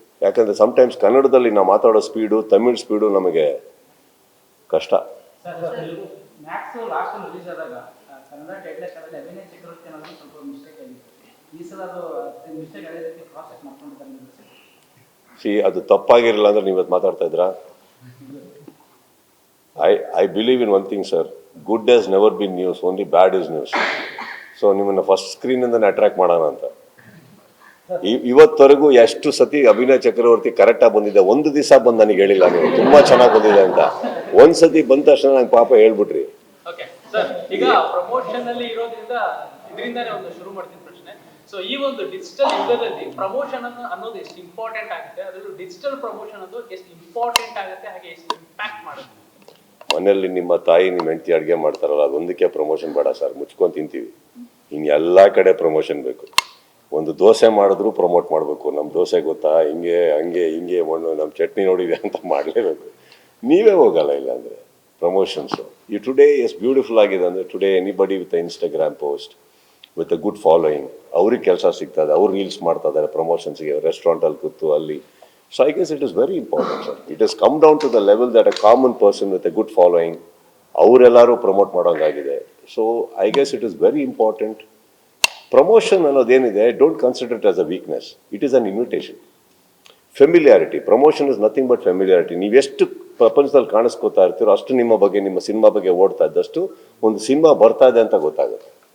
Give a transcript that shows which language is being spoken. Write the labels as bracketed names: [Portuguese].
[Kannada] ಯಾಕಂದರೆ ಸಮ್ಟೈಮ್ಸ್ ಕನ್ನಡದಲ್ಲಿ ನಾವು ಮಾತಾಡೋ ಸ್ಪೀಡು ತಮಿಳ್ ಸ್ಪೀಡು ನಮಗೆ ಕಷ್ಟ. ಮ್ಯಾಕ್ಸ್ ಲಾಸ್ಟ್ ರಿಲೀಸ್ ಆದಾಗ ಕನ್ನಡ ಟೈಟ್ಲೆಸ್ ಆದಾಗ ಅಭಿನಯ ಚಕ್ರವರ್ತಿ ಅನ್ನೋದು ಸ್ವಲ್ಪ ಮಿಸ್ಟೇಕ್ ಆಗಿತ್ತು. ಈ ಸಲ ಅದು ಮಿಸ್ಟೇಕ್ ಆಗಿದ್ದಕ್ಕೆ ಕ್ರಾಸ್ ಚೆಕ್ ಮಾಡ್ಕೊಂಡಿದ್ದಾರೆ. ಅದು ತಪ್ಪಾಗಿರಲಿಲ್ಲ ಅಂದರೆ ನೀವು ಇವತ್ತು ಮಾತಾಡ್ತಾ ಇದ್ರಾ? [English] I believe in one thing, sir. Good has never been news, only bad is news. [Kannada] So ನಿಮ್ಮನ್ನು ಫಸ್ಟ್ ಸ್ಕ್ರೀನಿಂದನೇ ಅಟ್ರಾಕ್ಟ್ ಮಾಡೋಣ ಅಂತ. ಇವತ್ತವರೆಗೂ ಎಷ್ಟು ಸತಿ ಅಭಿನಯ ಚಕ್ರವರ್ತಿ ಕರೆಕ್ಟಾಗಿ ಬಂದಿದೆ, ಒಂದು ದಿವಸ ಬಂದು ನನಗೆ ಹೇಳಿಲ್ಲ ನೀವು ತುಂಬ ಚೆನ್ನಾಗಿ ಬಂದಿದೆ ಅಂತ. ಒಂದು ಸತಿ ಬಂದ ತಕ್ಷಣ ನಂಗೆ ಪಾಪ ಹೇಳ್ಬಿಟ್ರಿ. ಈಗ ಪ್ರಮೋಷನ್ ಅಲ್ಲಿ ಇರೋದ್ರಿಂದ ಇದರಿಂದಾನೇ ಒಂದು ಶುರು ಮಾಡ್ತೀನಿ ಪ್ರಶ್ನೆ. ಸೊ ಈ ಒಂದು ಡಿಜಿಟಲ್ ಯುಗದಲ್ಲಿ ಪ್ರಮೋಷನ್ ಅನ್ನೋದು ಎಷ್ಟು ಇಂಪಾರ್ಟೆಂಟ್ ಆಗುತ್ತೆ, ಅದರಲ್ಲೂ ಡಿಜಿಟಲ್ ಪ್ರಮೋಷನ್ ಅನ್ನೋದು ಎಷ್ಟು ಇಂಪಾರ್ಟೆಂಟ್ ಆಗುತ್ತೆ, ಹಾಗೆ ಎಷ್ಟು ಇಂಪ್ಯಾಕ್ಟ್ ಮಾಡುತ್ತೆ? ಮನೆಯಲ್ಲಿ ನಿಮ್ಮ ತಾಯಿ ನಿಮ್ಮ ಹೆಂಡತಿ ಅಡುಗೆ ಮಾಡ್ತಾರಲ್ಲ, ಅದೊಂದಕ್ಕೆ ಪ್ರಮೋಷನ್ ಬೇಡ ಸರ್, ಮುಚ್ಕೊಂಡು ತಿಂತೀವಿ. ಇನ್ನು ಎಲ್ಲ ಕಡೆ ಪ್ರಮೋಷನ್ ಬೇಕು. ಒಂದು ದೋಸೆ ಮಾಡಿದ್ರು ಪ್ರಮೋಟ್ ಮಾಡಬೇಕು. ನಮ್ಮ ದೋಸೆ ಗೊತ್ತಾ, ಹಿಂಗೆ ಹಂಗೆ ಹಿಂಗೆ ಮಣ್ಣು, ನಮ್ಮ ಚಟ್ನಿ ನೋಡಿದೆ ಅಂತ ಮಾಡಲೇಬೇಕು. ನೀವೇ ಹೋಗಲ್ಲ ಇಲ್ಲ ಅಂದರೆ ಪ್ರಮೋಷನ್ಸು. ಈ ಟುಡೇ ಎಷ್ಟು ಬ್ಯೂಟಿಫುಲ್ ಆಗಿದೆ ಅಂದರೆ, [English] today anybody with Instagram post with a good following, [Kannada] ಅವ್ರಿಗೆ ಕೆಲಸ ಸಿಗ್ತದೆ, ಅವ್ರು ರೀಲ್ಸ್ ಮಾಡ್ತಾ ಇದ್ದಾರೆ ಪ್ರಮೋಷನ್ಸ್ಗೆ, ರೆಸ್ಟೋರೆಂಟಲ್ಲಿ ಕೂತು ಅಲ್ಲಿ. [English] So I guess it is very important, sir. It has come down to the level that a common person with a good following, [Kannada] ಅವರೆಲ್ಲರೂ promote ಮಾಡೋಂಗಾಗಿದೆ. [English] So I guess it is very important. [Kannada] Promotion ಅನ್ನೋದೇನಿದೆ, [English] Don't consider it as a weakness, it is an invitation. Familiarity, promotion is nothing but familiarity. [Kannada] ನೀವೆಷ್ಟು ಪ್ರಪಂಚದಲ್ಲಿ ಕಾಣಿಸ್ಕೋತಾ ಇರ್ತೀರೋ ಅಷ್ಟು ನಿಮ್ಮ ಬಗ್ಗೆ, ನಿಮ್ಮ cinema ಬಗ್ಗೆ ಓಡ್ತಾ ಇದ್ದಷ್ಟು ಒಂದು ಸಿನಿಮಾ ಬರ್ತಾ ಇದೆ ಅಂತ ಗೊತ್ತಾಗುತ್ತೆ.